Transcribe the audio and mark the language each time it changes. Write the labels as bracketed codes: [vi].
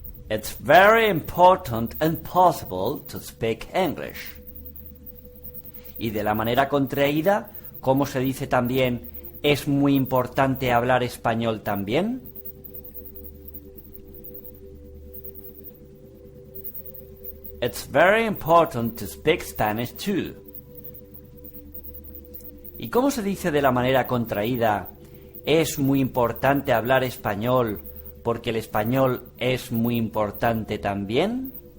[en] It's very important and possible to speak English. [es] Y de la manera contraída, ¿cómo se dice también es muy importante hablar español también? [en] It's very important to speak Spanish too. [es] ¿Y cómo se dice de la manera contraída es muy importante hablar español porque el español es muy importante también?